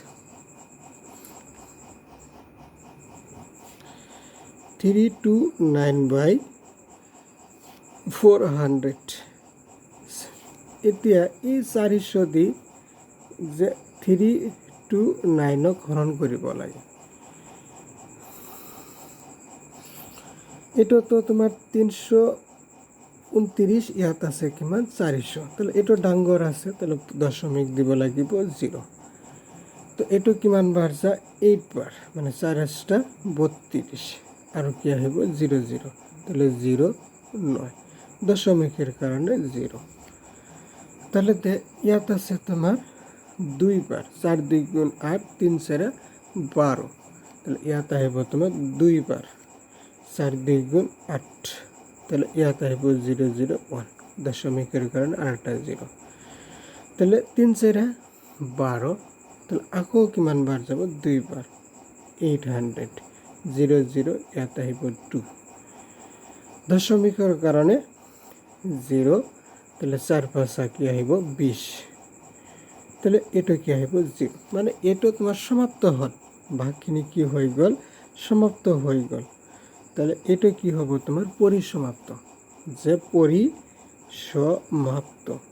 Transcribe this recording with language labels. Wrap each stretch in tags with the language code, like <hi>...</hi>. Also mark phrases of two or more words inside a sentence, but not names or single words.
<as>329/400 এতিয়া এই 400 দি যে 329 হৰণ কৰিব লাগে এটা তো তোমার 329 ইয়াত আছে কিমান 400 তাহলে এটা ডাঙৰ আছে তাহলে দশমিক দিব লাগিব 0 তো এটো কিমান বার যা 8 বার মানে 4 32 আর কি আহিব 0 0 তাহলে 0 9 দশমিকের কারণে 0 তাহলে ইয়াত আছে তোমার 2 বার 4 2 গুণ 8 3 4 12 তাহলে ইয়াত আহিব তোমার 2 বার 4 2 গুণ 8 তাহলে ইয়াত আহিব 0 0 1 দশমিকের কারণে আরেকটা 0 তাহলে 3 4 12 তাহলে আকৌ কিমান বাৰ যাব 2 বাৰ 800 0 0 ইয়াত আহিব 2 দশমিকৰ কাৰণে 0 তাহলে 4 5 কি আহিব 20 তাহলে এটা কি আহিব 0 মানে এটা তোমার সমাপ্ত হল ভাগখিনি</as> <bn>কি হয়ে গেল সমাপ্ত হয়ে গেল তাহলে এটা কি হবে তোমার পরিসমাপ্ত যে পরিসমাপ্ত</bn>